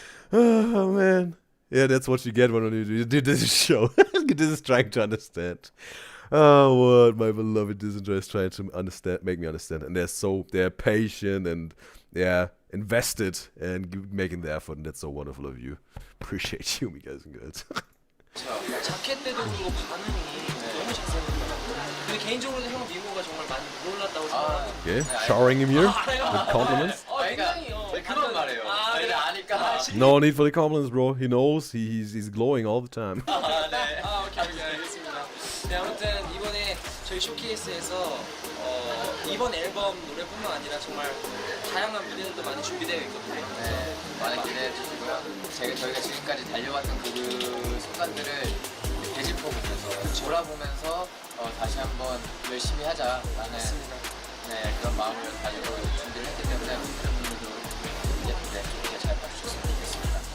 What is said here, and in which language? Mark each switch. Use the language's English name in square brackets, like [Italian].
[English] Oh, man. Yeah, that's what you get when you do this show. This is trying to understand. Oh, what my beloved Disney is trying to understand, make me understand. And they're patient and, yeah, invested and making the effort. And that's so wonderful of you. Appreciate you, guys and girls. [Korean] 자켓 때도 그리고 반응이 너무 자세합니다. 근데 개인적으로도 형 미모가 정말 많이 놀랐다고 생각하고. [English] Okay, showering him here with compliments. [Korean] 그런 말이에요. 아니까. [English] No need for the compliments, bro. He knows he's glowing all the time. [Korean] 네. 오케이, 알겠습니다. 네, 아무튼 이번에 저희 쇼케이스에서 이번 앨범 노래뿐만 아니라 정말 다양한 무대들도 많이 준비되어 있거든요. 네, 많이 기대해 주시고요. 저희가 지금까지 달려왔던 그 순간들을 되짚어보면서 돌아보면서 다시 한번 열심히 하자라는 그런 마음으로 가지고 준비를 했기 때문에 여러분들도 예쁘게 좋게 잘 봐주셨으면 좋겠습니다.